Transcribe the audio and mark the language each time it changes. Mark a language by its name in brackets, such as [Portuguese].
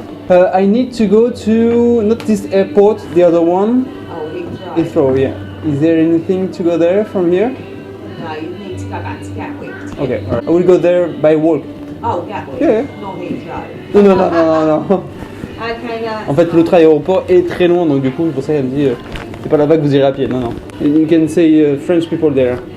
[English] I need to go to not this airport, the other one. Oh, Heathrow. Heathrow. Yeah. Is there anything to go there from here? No, you need to go back to Gatwick. To Okay. get- All right. I will go there by walk. Oh, Gatwick? Yeah. Not Heathrow. [French] Non. [English] Okay, no. [French] En fait, l'autre aéroport est très loin, donc du coup, c'est pour ça qu'elle me dit c'est pas là-bas que vous irez à pied. Non. [English] And you can say French people there.